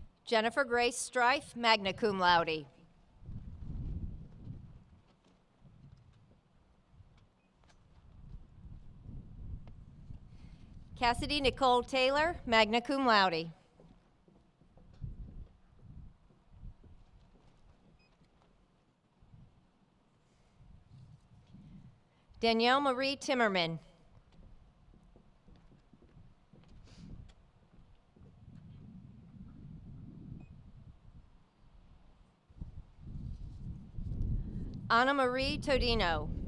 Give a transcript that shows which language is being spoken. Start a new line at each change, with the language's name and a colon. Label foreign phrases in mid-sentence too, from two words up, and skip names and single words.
English: Jennifer Grace Strife,
Latin: magna cum laude.
English: Cassidy Nicole Taylor,
Latin: magna cum laude.
English: Danielle Marie Timmerman. Anna Marie Todino.